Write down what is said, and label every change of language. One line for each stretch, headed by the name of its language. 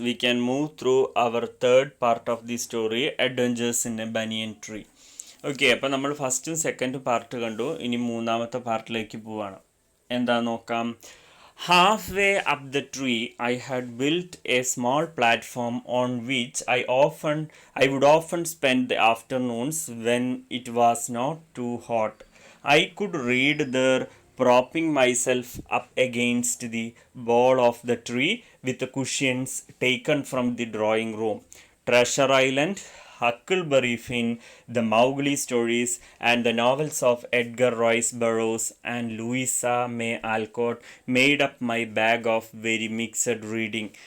English: We can move through our third part of the story, Adventures in a Banyan Tree.
Malayalam: Okay, അപ്പോൾ നമ്മൾ ഫസ്റ്റും സെക്കൻഡും part കണ്ടു. ഇനി മൂന്നാമത്തെ പാർട്ടിലേക്ക് പോവാണ്. എന്താ നോക്കാം.
English: Half way up the tree I had built a small platform on which I would often spend the afternoons when it was not too hot. I could read there, propping myself up against the bole of the tree with the cushions taken from the drawing room. Treasure Island, Huckleberry Finn, the Mowgli stories, and the novels of Edgar Rice Burroughs and Louisa May Alcott made up my bag of very mixed reading.